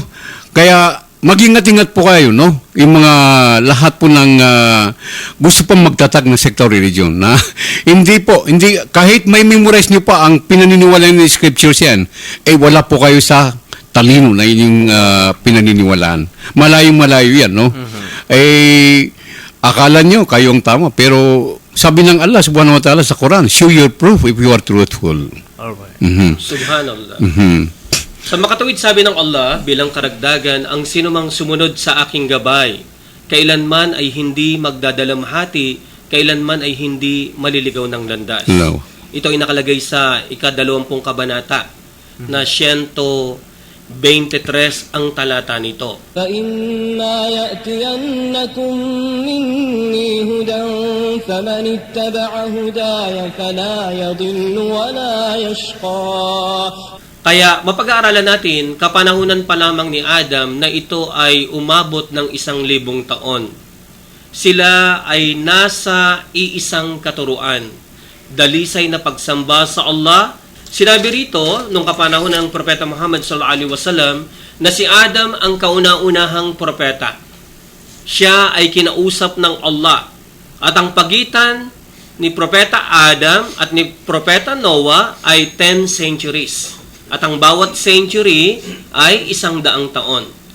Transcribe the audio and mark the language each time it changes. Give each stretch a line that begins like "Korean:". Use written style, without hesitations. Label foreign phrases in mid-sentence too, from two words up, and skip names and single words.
Filipino: Kaya mag-ingat-ingat po kayo, no? Yung mga lahat po ng gusto pang magtatag ng sectarian religion, na hindi kahit may memorize niyo pa ang pinaniniwalaan ng scriptures yan, wala po kayo sa talino na yung pinaniniwalaan. Malayo-malayo yan, no? Akala nyo kayong tama, pero sabi ng Allah
Arabic: سبحانه وتعالى
Filipino: sa Quran,
English: show your proof if you are truthful.
Filipino: Alright. Subhanallah. Sa makatuwid sabi ng Allah, bilang karagdagan, ang sinumang sumunod sa aking gabay, kailanman ay hindi magdadalamhati, kailanman ay hindi maliligaw ng landas. No. Ito ay nakalagay sa ika-20 kabanata na 123 ang talata nito.
Arabic: فإما يأتينكم مني هدى فمن اتبع هداي فلا يضل ولا يشقى.
Filipino: Kaya mapag-aaralan natin, kapanahunan pa lamang ni Adam na ito ay umabot ng 1,000 taon. Sila ay nasa iisang katuruan, dalisay na pagsamba sa Allah. Sinabi rito, nung kapanahon ng Propeta Muhammad
Arabic: صلى الله عليه وسلم,
Filipino: na si Adam ang kauna-unahang propeta. Siya ay kinausap ng Allah. At ang pagitan ni Propeta Adam at ni Propeta Noah ay 10 centuries. At ang bawat century ay 100 taon.